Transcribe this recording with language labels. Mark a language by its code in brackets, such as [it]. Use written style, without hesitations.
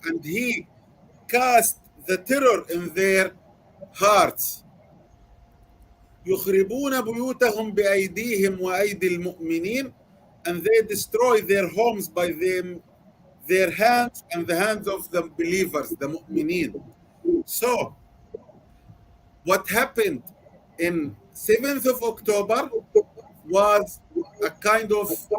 [en] And He cast the terror in their hearts. [ar] يخربون بيوتهم بأيديهم وأيدي المؤمنين. [en] And they destroy their homes by their hands and the hands of the believers, the mu'mineen. So, what happened in 7th of October was a kind of